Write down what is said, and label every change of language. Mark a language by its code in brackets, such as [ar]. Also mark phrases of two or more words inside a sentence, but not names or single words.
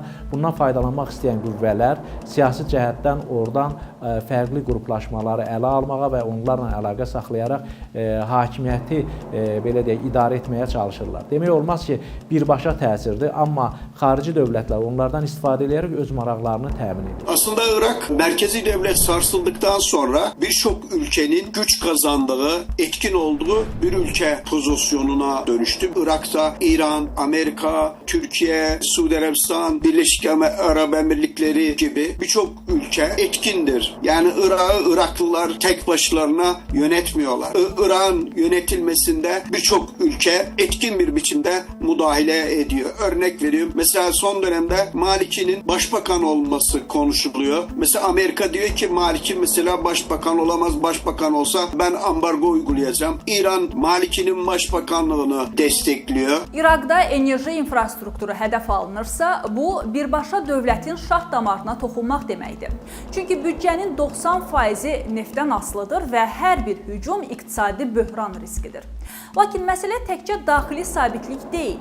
[az] Bundan faydalanmaq istəyən qüvvələr siyasi cəhətdən oradan fərqli qruplaşmaları ələ almağa və onlarla əlaqə saxlayaraq hakimiyyəti belə deyək, idarə etməyə çalışırlar. Demək olmaz ki, birbaşa təsirdir, amma xarici dövlətlər onlardan istifadə edərək öz maraqlarını təmin edir. [tr] Aslında Irak merkezi devlet sarsıldıktan sonra birçok ülkenin güç kazandığı, etkin olduğu bir ülke pozisyonuna dönüştü. Irak'ta İran, Amerika, Türkiye, Suudi Arabistan, Birleşik Arap Emirlikleri gibi birçok ülke etkindir. Yani Iraklılar tek başlarına yönetmiyorlar. Irak'ın yönetilmesinde birçok ülke etkin bir biçimde müdahale ediyor. Örnek veriyorum. Mesela son dönemde Maliki'nin başbakan olması konuşuluyor. Mesela Amerika diyor ki Maliki mesela başbakan olamaz. Başbakan olsa ben ambargo uygulayacağım. İran Maliki'nin başbakanlığını destekliyor. [az] İraqda enerji infrastrukturu hədəf alınırsa, bu birbaşa dövlətin şah damarına toxunmaq deməkdir. Çünki büdcənin 90% neftdən asılıdır və hər bir hücum iqtisadi böhran riskidir. Lakin məsələ təkcə daxili sabitlik deyil.